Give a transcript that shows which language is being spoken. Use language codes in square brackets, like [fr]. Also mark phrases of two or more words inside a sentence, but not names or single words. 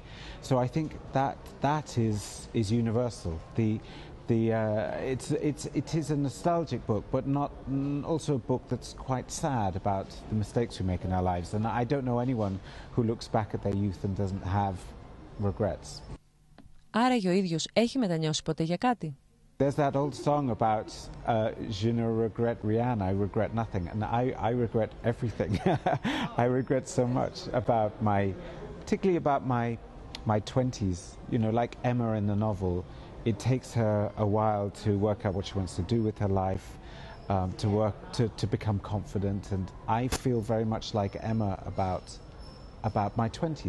[en] So I think that is universal. It is a nostalgic book, but not also a book that's quite sad about the mistakes we make in our lives. And I don't know anyone who looks back at their youth and doesn't have regrets. [el] Άραγε ο ίδιος έχει μετανιώσει ποτέ για κάτι? [en] There's that old song about [fr] je ne regrette rien, [en] I regret nothing, and I regret everything. I regret so much about particularly about my 20s. You know, like Emma in the novel. It takes her a while to work out what she wants to do with her life, to become confident, and I feel very much like Emma about my 20s.